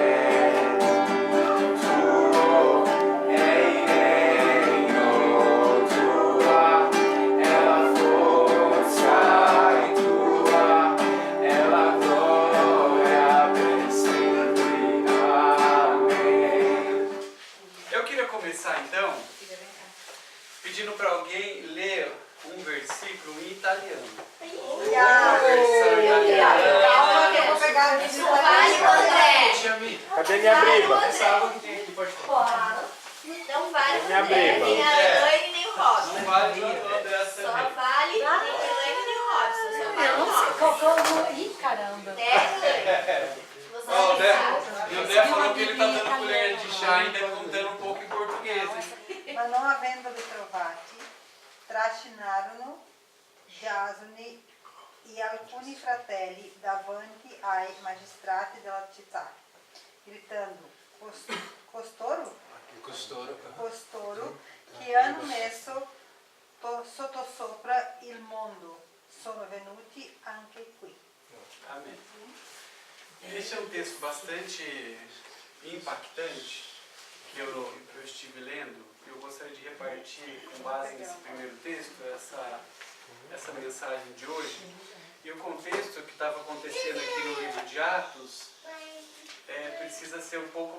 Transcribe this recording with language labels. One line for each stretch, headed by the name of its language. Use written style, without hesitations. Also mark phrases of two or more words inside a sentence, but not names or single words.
Italian: Tuo è il regno, tua è la forza e tua è la gloria per sempre.
Portuguese: Amém. Eu queria começar então pedindo para alguém ler um versículo em italiano. Calma que eu vou pegar a visita. Vale, André. Cadê minha briba? Essa água que tem aqui, pode falar. Não vale o Minha André, briba. nem a Elaine, nem o Robson. Não vale para o André Só também. vale nem a Elaine, nem o Robson. Só vale Eu o não sei Robson. qual que eu vou. Ih, caramba. Até a Elaine. Você Ó, o André, sabe. e o André falou que ele está dando colher de chá ainda contando um pouco em português. Hein?
Italian: Ma non avendoli trovati, trascinarono Giasone e alcuni fratelli davanti ai magistrati della città, gritando: Costoro che hanno messo sottosopra il mondo sono venuti anche qui.
Portuguese: Amém. Esse é um texto bastante impactante que eu estive lendo. Eu gostaria de repartir, com base nesse primeiro texto, essa mensagem de hoje. E o contexto que estava acontecendo aqui no livro de Atos precisa ser um pouco.